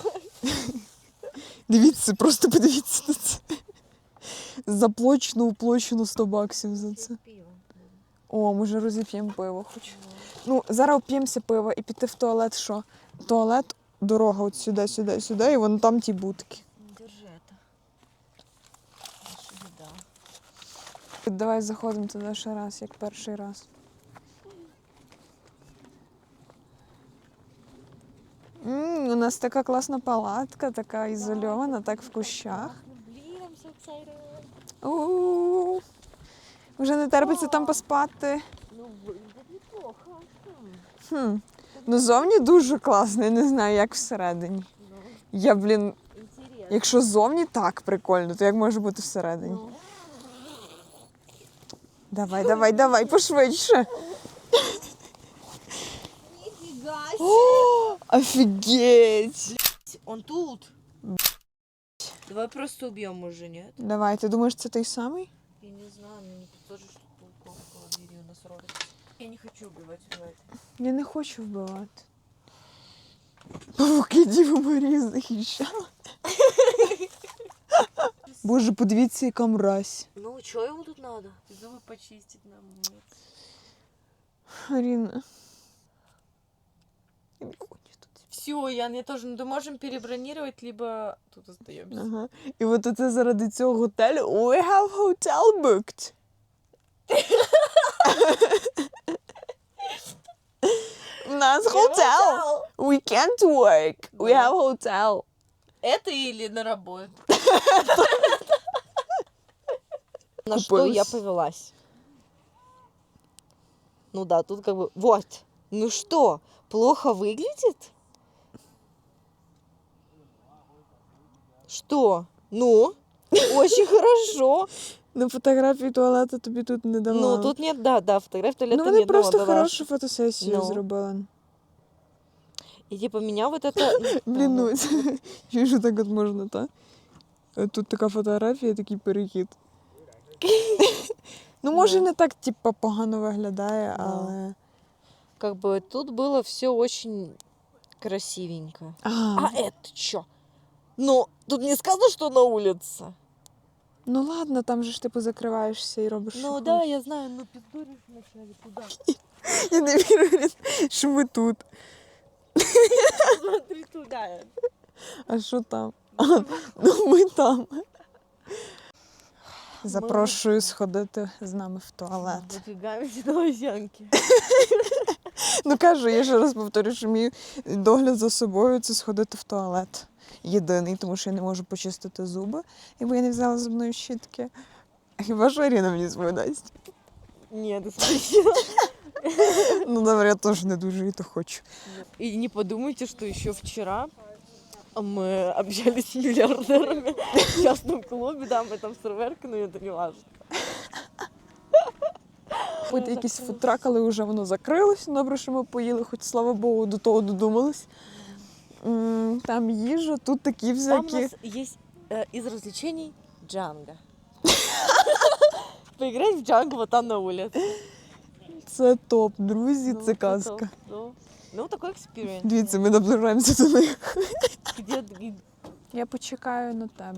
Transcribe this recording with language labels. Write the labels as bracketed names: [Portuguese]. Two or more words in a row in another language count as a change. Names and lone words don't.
[Ukrainian] Дивіться, просто подивіться на це. Заплачено 100 баксів за це. О, може розіп'ємо пиво хоч. Зараз оп'ємося пиво і піти в туалет, що? Туалет, дорога от сюди, сюди, сюди, і вон там ті будки. [Russian] Держи это. Наша еда. [Ukrainian] Давай заходимо туди ще раз, як перший раз. У нас така класна палатка, така ізольована, так в кущах. [Russian] Блин, [English] I'm so excited. У-у-у. [Ukrainian] Вже не терпиться там поспати. [Russian] Выглядит неплохо. [Ukrainian] Зовні дуже класно, я не знаю, як всередині. Я, [Russian] Интересно. [Ukrainian] якщо зовні так прикольно, то як може бути всередині? Давай, давай, давай, пошвидше. [Russian] Нифига [Ukrainian] О, офігеть. [Russian] Он тут. Давай просто убьем уже, нет? [Ukrainian] Давай, ти думаєш, це той самий? [Russian] Я не знаю, мне не подскажешь, что пауков в холодильнике у нас родится. Я не хочу убивать. [Ukrainian] Я не хочу вбивати. Павуки Діви Марії захищали. Боже, подивіться, яка мразь. [Russian] Ну, что ему тут надо? Зубы почистить нам. Нет. [Ukrainian] Аріна. Я не хочу тут. [Russian] Все, Ян, я тоже. Ну, мы можем перебронировать, либо тут остаемся. Ага. [Ukrainian] І от оце заради цього готелю. [English] We have hotel booked. [Russian] У нас hotel. [English] We can't work. We [Russian] Да. [English] have hotel. [Russian] Это или на работу? На что Купилась. я повелась? Ну да, тут как бы... Вот. Ну что, плохо выглядит? Что? Ну, очень хорошо. [Ukrainian] На фотографії туалету тобі тут не давали. [Russian] Ну, тут нет, да, фотографий туалета [Ukrainian] Ну, вони [Russian] нет. [Ukrainian] просто [Russian] давала. [Ukrainian] хорошу фотосесію [Russian] Ну. [Ukrainian] зробили. [Russian] И типа меня вот это... [Ukrainian] Блін, ну, що так от можна, та? Тут така фотографія, такий перехід. Ну, може, [Russian] Да. [Ukrainian] не так, типу, погано виглядає, [Russian] Да. [Ukrainian] але... [Russian] Как бы тут было все очень красивенько. А это что? Ну, тут не сказано, что на улице. [Ukrainian] Ну ладно, там же ж типу закриваєшся і робиш. [Russian] Ну [Ukrainian] що [Russian] да, [Ukrainian] хочеш. [Russian] я знаю, но пиздуришь вначале куда? [Ukrainian] Я не вірю, Рін, що ми тут. [Russian] Смотри туда. [Ukrainian] А що там? Ну ми там. Запрошую сходити з нами в туалет. [Russian] Выдвигаемся на лосянки. [Ukrainian] Ну кажу, я ще раз повторю, що мій догляд за собою це сходити в туалет. Єдиний, тому що я не можу почистити зуби, бо я не взяла зубної щітки. А хіба що Аріна мені свою дасть? [Russian] Нет, ты спросила. [Ukrainian] Ну добре, я теж не дуже і то хочу. [Russian] И не подумайте, что еще вчера мы общались с миллиардерами в частном клубе, да, мы там серверки, но это не важно. [Ukrainian] От якийсь фудтрак, але вже воно закрилось. Добре, що ми поїли, хоч слава Богу, до того додумались. Там їжа, тут такі [Russian] Там у [Ukrainian] всякі. [Russian] нас есть из развлечений джанго. Поиграть в джанго вот там на улице. [Ukrainian] Це топ, друзі, [Russian] Ну, [Ukrainian] це [Russian] это [Ukrainian] казка. [Russian] топ, ну, такой экспириенс. [Ukrainian] Дивіться, ми наближаємося до них. [Russian] Где [Ukrainian] Я почекаю на тебе.